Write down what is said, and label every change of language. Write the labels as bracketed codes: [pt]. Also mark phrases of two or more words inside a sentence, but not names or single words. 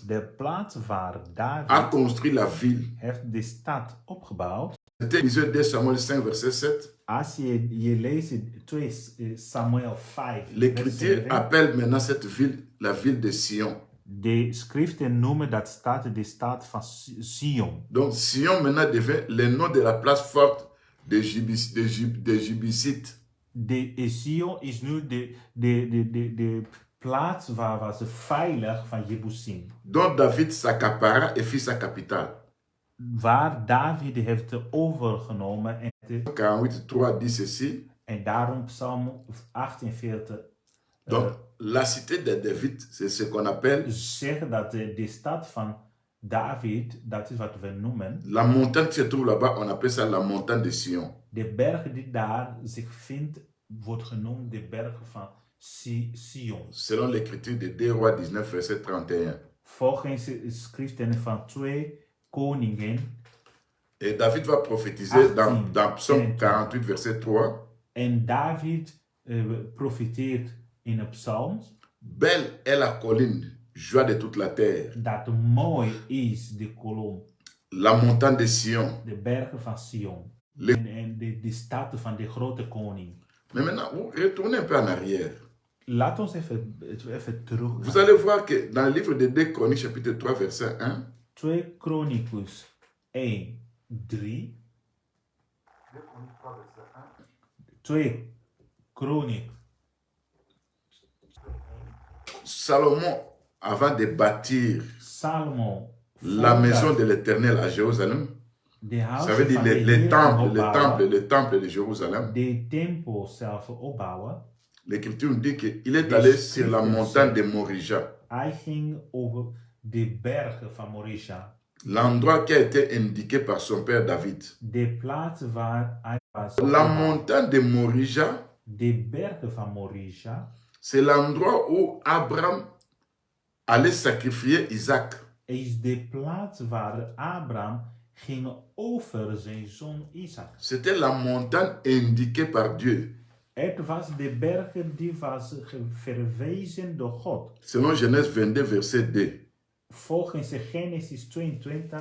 [nl] De plaats waar [fr] a David construit la ville, [nl] heeft de stad opgebouwd. [fr] c'était Élisée 2 Samuel 5, verset 7. [nl] Als je leest 2 Samuel 5, vers [fr] L'Écriture [nl] 7, [fr] appelle maintenant cette ville la ville de Sion. [nl] de schriften noemen dat stad de stad van Sion. [fr] Donc Sion maintenant devient le nom de la place forte des Jébusites. [nl] De Sion is nu de plaats waar ze veilig van Jebusim. [fr] Dont David s'accapara et fit sa capitale. [nl] Waar David heeft overgenomen. En [fr] 48, 3 dit ceci. [nl] En daarom Psalm 48 [fr] Donc, la cité de David, c'est ce qu'on appelle [nl] zegt dat de stad van David, dat is wat we noemen, [fr] la montagne qui se trouve là-bas, on appelle ça la montagne de Sion. [nl] de berg die daar zich vindt, wordt genoemd de berg van Sion. [fr] Selon l'écriture de 2 Rois 19, verset 31. [nl] Volgens de schriften van 2 Koningen. [fr] Et David va prophétiser dans Psaume 48, verset 3. [nl] En David profiteert in de psalms. [fr] Belle est la colline, joie de toute la terre. [nl] Dat mooi is de kolom. [fr] La montagne de Sion. [nl] De bergen van Sion. En de stad van de grote koning. [fr] Mais maintenant, vous retournez un peu en arrière. [nl] Laat ons even terug. [fr] Vous allez voir que dans le livre de 2 Chroniques, chapitre 3, verset 1. [nl] 2 Chronicus 1, 3. [fr] 2 Chroniques. Salomon, avant de bâtir Salomon, la maison de l'Éternel à Jérusalem, ça veut dire les temples de Jérusalem. [nl] De tempel zelf opbouwen. [fr] L'Écriture nous dit qu'il est allé sur la montagne de Morija. [nl] Hij ging over de bergen van Morija. [fr] L'endroit qui a été indiqué par son père David. [nl] De plaats waar hij was. [fr] La montagne de Morija. [nl] De bergen van Morija. [fr] C'est l'endroit où Abraham allait sacrifier Isaac. [nl] Is de plaats waar Abraham ging over zijn zoon Isaac. [fr] C'était la montagne indiquée par Dieu. [nl] Het was de bergen die was verwezen door God. [fr] Selon Genèse 22, verset 2. [nl] Volgens Genesis 22.